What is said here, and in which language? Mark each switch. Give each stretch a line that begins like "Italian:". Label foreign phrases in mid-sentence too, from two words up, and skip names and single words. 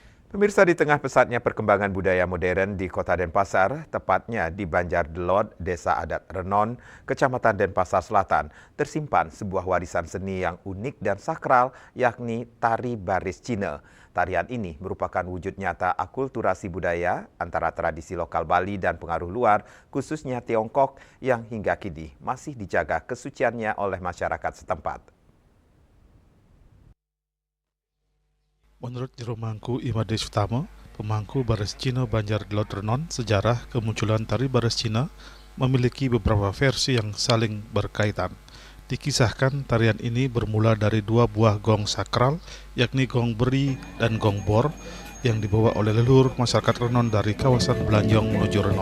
Indonesian: Pemirsa, di tengah pesatnya perkembangan budaya modern di Kota Denpasar, tepatnya di Banjar Delot, Desa Adat Renon, Kecamatan Denpasar Selatan, tersimpan sebuah warisan seni yang unik dan sakral, yakni tari baris Cina. Tarian ini merupakan wujud nyata akulturasi budaya antara tradisi lokal Bali dan pengaruh luar, khususnya Tiongkok, yang hingga kini masih dijaga kesuciannya oleh masyarakat setempat. Menurut Jero Mangku Imade Sutama, pemangku baris Cina Banjar Delot Renon, sejarah kemunculan tari baris Cina memiliki beberapa versi yang saling berkaitan. Dikisahkan tarian ini bermula dari dua buah gong sakral, yakni gong beri dan gong bor, yang dibawa oleh leluhur masyarakat Renon dari kawasan Belanjong menuju Renon.